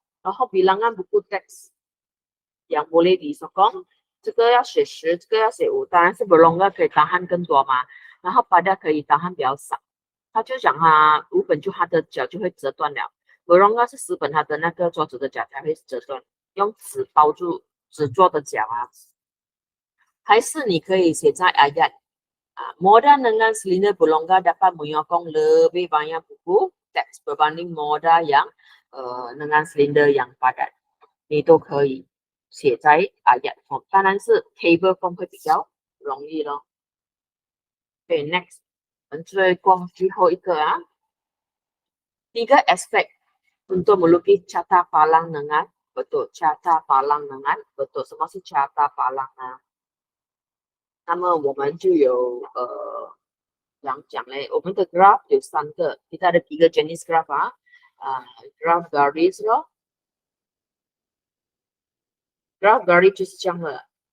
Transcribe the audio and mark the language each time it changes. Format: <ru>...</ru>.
<zh>然后</zh> <ms>bilangan buku teks yang boleh disokong，</ms> <zh>这个要写10，这个要写5，当然是 berongga 可以tahan更多嘛，然后 padat 可以tahan比较少。他就讲他5本就他的脚就会折断了。berongga 是10本，他的那个桌子的脚才会折断，用纸包住纸做的脚啊。还是你可以写在</zh> <ms>ayat modal dengan cylinder berlongga dapat menyokong lebih banyak buku teks berbanding modal yang dengan cylinder yang padat，</ms> <zh>你都可以写在 ayat form， 当然是 table form 会比较容易咯。</zh> <ms>next</ms> <zh>我们最后一个啊，</zh> <ms>3 aspek untuk melukis carta palang dengan betul。</ms> <zh>carta palang dengan betul， 什么是 carta palang 呢？那么我们就有讲嘞，我们的 graph 有3个，</zh> <ms>kita ada 3 jenis graph graph garis</ms> <zh>咯，graph garis 就是这样的。</zh>